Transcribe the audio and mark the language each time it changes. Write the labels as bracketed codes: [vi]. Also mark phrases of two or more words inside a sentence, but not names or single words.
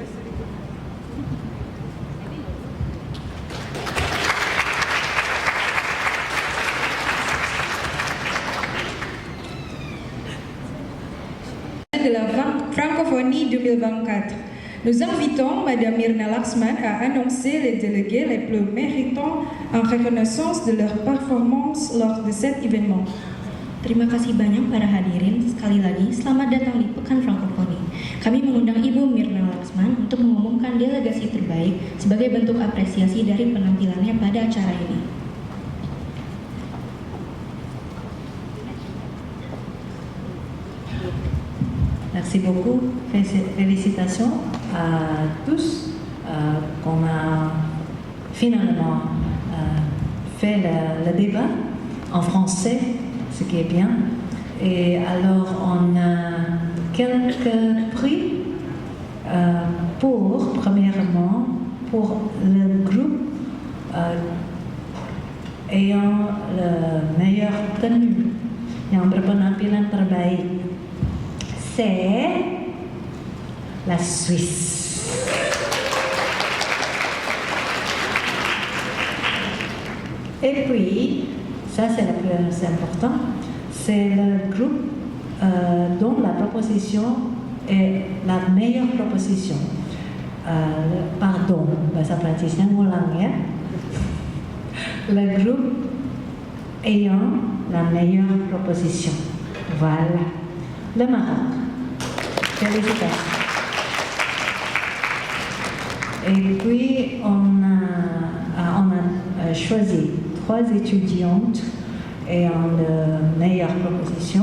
[fr] De la francophonie 2024. Nous invitons Mme Myrna Laxman à annoncer les délégués les plus méritants en reconnaissance de leur performance lors de cet événement. [id] Terima kasih banyak para hadirin. Sekali lagi, selamat datang di Pekan Frankofoni. Kami mengundang Ibu Myrna Laxman untuk mengumumkan delegasi terbaik sebagai bentuk apresiasi dari penampilannya pada acara ini. [fr] Merci beaucoup. Félicitations à tous qu'on a finalement fait le débat en français, ce qui est bien. Et alors, on a quelques prix premièrement, pour le groupe ayant le meilleur tenue, [id] yang berpenampilan terbaik. [fr] C'est la Suisse. Et puis, ça c'est le plus important, c'est le groupe dont la proposition est la meilleure proposition. Pardon, [id] bahasa Prancisnya ngulang ya. [fr] Le groupe ayant la meilleure proposition. Voilà. Le Maroc. Félicitations. Et puis, on a choisi 3 étudiantes ayant la meilleure proposition.